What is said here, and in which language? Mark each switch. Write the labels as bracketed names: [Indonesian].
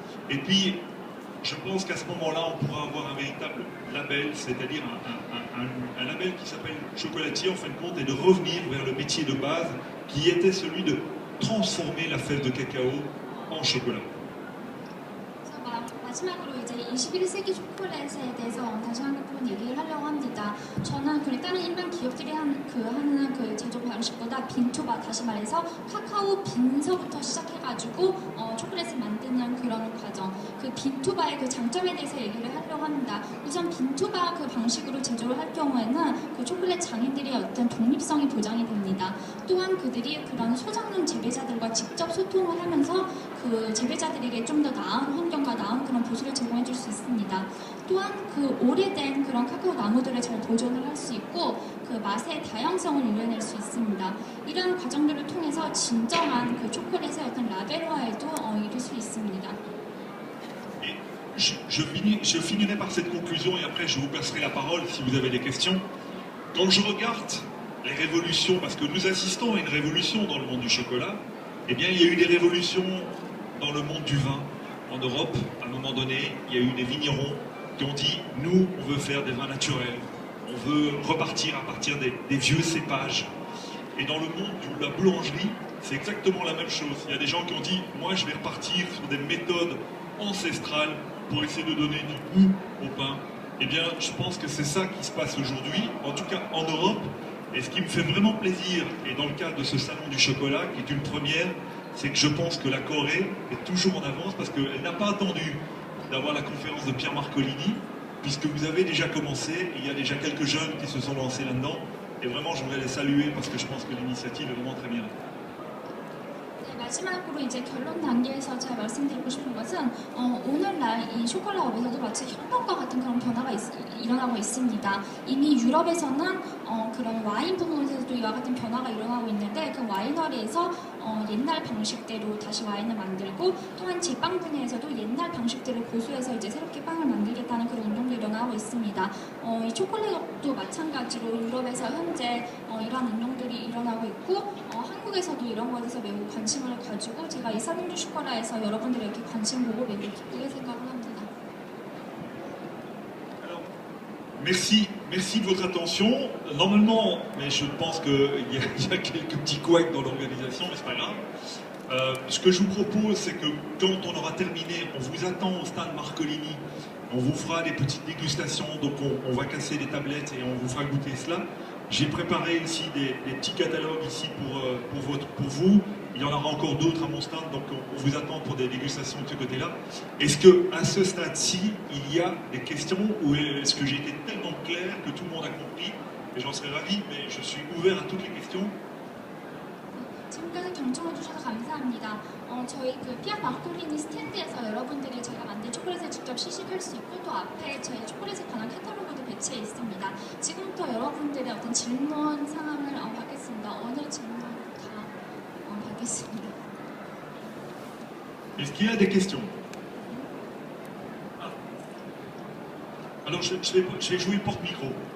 [French] Et puis, je pense qu'à ce moment-là, on pourra avoir un véritable label, c'est-à-dire un label qui s'appelle chocolatier, en fin de compte, et de revenir vers le métier de base, qui était celui de transformer la fève de cacao en chocolat. [Korean] 마지막으로 이제 21세기 초콜릿에 대해서 다시 한 번 얘기를 하려고 합니다. 저는 다른 일반 기업들이 하는 그 제조 방식보다 빈투바, 다시 말해서 카카오 빈서부터 시작해가지고 초콜릿을 만드는 그런 과정, 그 빈투바의 그 장점에 대해서 얘기를 하려고 합니다. 우선 빈투바 그 방식으로 제조를 할 경우에는 그 초콜릿 장인들의 어떤 독립성이 보장이 됩니다. 또한 그들이 그런 소장농 재배자들과 직접 소통을 하면서 그 재배자들에게 좀 더 나은 환경과 나은 그런 보수를 제공해 줄 수 있습니다. 또한 그 오래된 그런 카카오 나무들을 잘 보존을 할 수 있고 그 맛의 다양성을 이뤄낼 수 있습니다. 이런 과정들을 통해서 진정한 그 초콜릿의 어떤 라벨화에도 이룰 수 있습니다. [French] Je finirai par cette conclusion et après je vous passerai la parole si vous avez des questions. Quand je regarde les révolutions, parce que nous assistons à une révolution dans le monde du chocolat, eh bien il y a eu des révolutions dans le monde du vin en Europe. À un moment donné, il y a eu des vignerons qui ont dit « Nous, on veut faire des vins naturels, on veut repartir à partir des vieux cépages ». Et dans le monde de la boulangerie, c'est exactement la même chose. Il y a des gens qui ont dit « Moi, je vais repartir sur des méthodes ancestrales pour essayer de donner du goût au pain ». Eh bien, je pense que c'est ça qui se passe aujourd'hui, en tout cas en Europe. Et ce qui me fait vraiment plaisir, et dans le cadre de ce salon du chocolat, qui est une première, c'est que je pense que la Corée est toujours en avance parce qu'elle n'a pas attendu d'avoir la conférence de Pierre Marcolini, puisque vous avez déjà commencé, et il y a déjà quelques jeunes qui se sont lancés là-dedans. Et vraiment, je voudrais les saluer parce que je pense que l'initiative est vraiment très bien. [Korean] 네, 마지막으로 이제 결론 단계에서 제가 말씀드리고 싶은 것은 오늘날 이 쇼콜라업에서도 마치 혁명과 같은 그런 변화가 일어나고 있습니다. 이미 유럽에서는 그런 와인 부분에서도 이와 같은 변화가 일어나고 있는데 그 와이너리에서 옛날 방식대로 다시 와인을 만들고 또한 제빵 분야에서도 옛날 방식대로 고수해서 이제 새롭게 빵을 만들겠다는 그런 운동도 일어나고 있습니다. 이 초콜릿업도 마찬가지로 유럽에서 현재 이러한 운동들이 일어나고 있고 한국에서도 이런 것에서 매우 관심을 가지고 제가 이 살롱 두 쇼콜라에서 여러분들의 이렇게 관심 보고 매우 기쁘게 생각을 합니다. [French] Merci de votre attention. Normalement, mais je pense qu'il y a quelques petits couacs dans l'organisation, mais c'est pas grave. Ce que je vous propose, c'est que quand on aura terminé, on vous attend au stand Marcolini. On vous fera des petites dégustations, donc on va casser les tablettes et on vous fera goûter cela. J'ai préparé ici des petits catalogues ici pour vous. Il y en aura encore d'autres à mon stand, donc on vous attend pour des dégustations de ce côté-là. Est-ce qu'à ce stade-ci, il y a des questions ou est-ce que j'ai été tellement clair que tout le monde a compris? Et j'en serais ravi, mais je suis ouvert à toutes les questions. [Korean] 지금까지 경청해 주셔서 감사합니다. 저희 그 피아 마콜리니 스탠드에서 여러분들이 제가 만든 초콜릿을 직접 시식할 수 있고 또 앞에 저희 초콜릿에 관한 카탈로그도 배치해 있습니다. 지금부터 여러분들의 어떤 질문 상황을 받겠습니다. 어느 질문 다 받겠습니다. [French] Est-ce qu'il y a des questions? Alors je vais jouer le porte-micro.